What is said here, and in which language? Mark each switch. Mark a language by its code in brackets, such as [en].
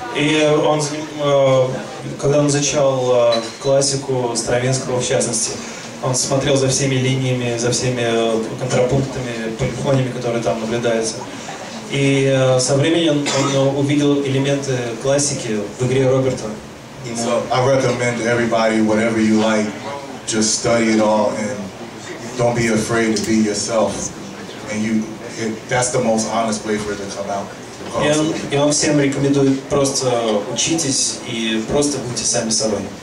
[ru] И он, когда он изучал классику Стравинского в частности, он смотрел за всеми линиями, за всеми контрапунктами, полифониями, которые там наблюдаются. И со временем он увидел элементы классики в игре Роберта. [en] So I recommend to everybody, whatever you like, just study it all and don't be afraid to be yourself. And that's the most honest way for it to come out. [ru] И он всем рекомендует просто учитесь и просто будьте сами собой.